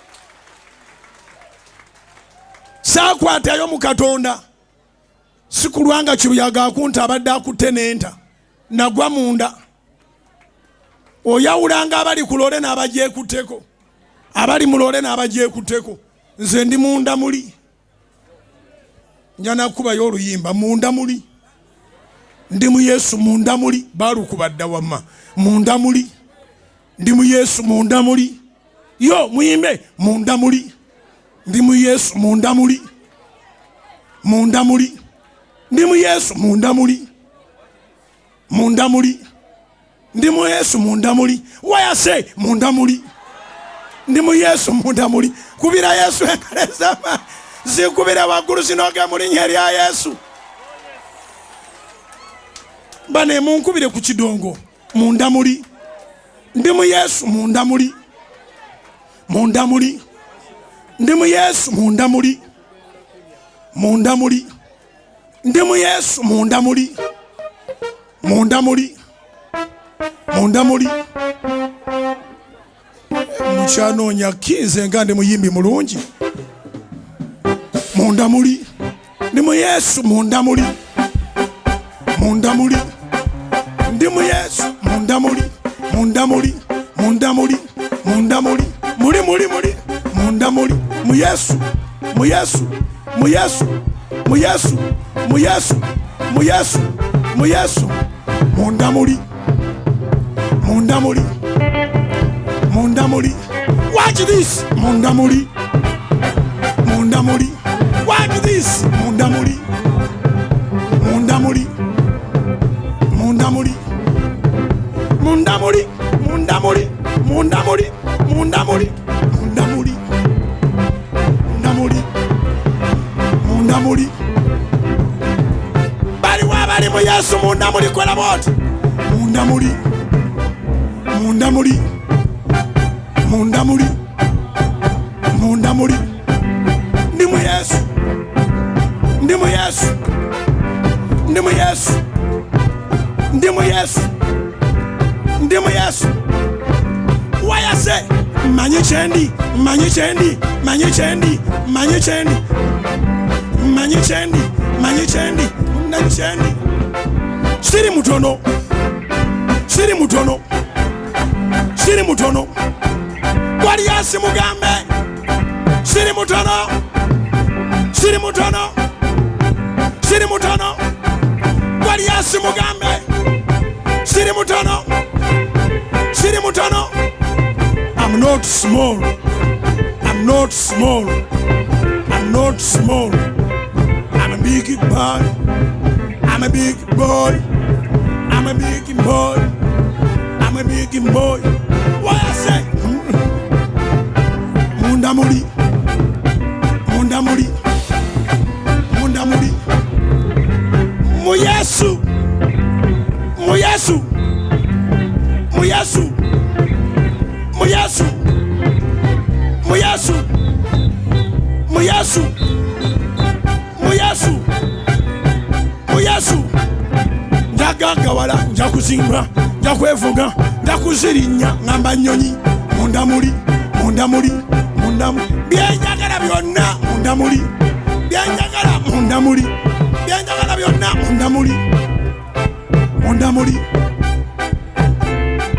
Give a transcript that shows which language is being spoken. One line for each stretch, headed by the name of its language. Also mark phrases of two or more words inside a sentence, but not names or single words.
Ganda: saakwatayo mu Katonda si kulwanga kibuyaga akunta abadde akutte n'enta nagwa munda oyawulanga abali ku loole n'abagyekutteko abali mu loole n'abagyekutteko nze ndi Munda Muli njana kubayo oluyimba Munda Muli ndi mu Yesu Munda Muli baalukuba dda wamma Munda Muli ndi mu Yesu Munda Muli yo muyimbe Munda Muli ndi mu Yesu Munda Muli Munda Muli ndi mu Yesu Munda Muli Munda Muli ndi mu Yesu Munda Muli wayase Munda Muli ndi mu Yesu Munda Muli kubira Yesu enkalezama zikubira waggulu zinoge mu linnya lya Yesu bane munkubire ku kidongo Munda Muli ndi mu Yesu Munda Muli Munda Muli ndi mu Yesu Munda Muli Munda Muli ndi mu Yesu Munda Muli Munda Muli Munda Muli mukyanoonya kinze nga ndi muyimbi mulungi Munda Muli ndi mu Yesu Munda Muli Munda Muli ndi mu Yesu Munda Muli Munda Muli Munda Muli Munda Muli muli muli muli Munda Muli mu Yesu mu Yesu mu Yesu mu Yesu mu Yesu mu Yesu mu Yesu Munda Muli Munda Muli Munda Muli
English: watch this
Ganda: Munda Muli Munda Muli
English: watch this
Ganda: Munda Muli Munda Muli Munda Muli Munda Muli Munda Muli Munda Muli Munda Muli Munda Muli Munda Muli Munda Muli bali wabali mu Yesu Munda Muli kola boti Munda Muli Munda Muli Munda Muli Munda Muli ndi mu Yesu ndi mu Yesu ndi mu Yesu ndi mu Yesu ndi mu Yesu wayase manyi kyendi manyi kyendi manyi kyendi manyi kyendi manyi kyendi manyi kyendi manyi kyendi siri mutono siri mutono siri mutono wali yasi mugambe siri mutono siri mutono siri mutono wali yasi mugambe siri mutono
English: siri mutono I'm not small I'm not small I'm not small I'm a big boy I'm a big boy I'm a big boy I'm a big boy what I say
Ganda: Munda Muli Munda Muli Munda Muli mu Yesu mu Yesu mu Yesu mu Yesu mu Yesu mu Yesu mu Yesu mu Yesu njagagawala njakuzimba njakwevuga njakuzirinya ngamba nnyonyi Munda Muli Munda Muli Munda Muli byenjagala byonna Munda Muli byenjagala Munda Muli byenjagala byonna Munda Muli Munda Muli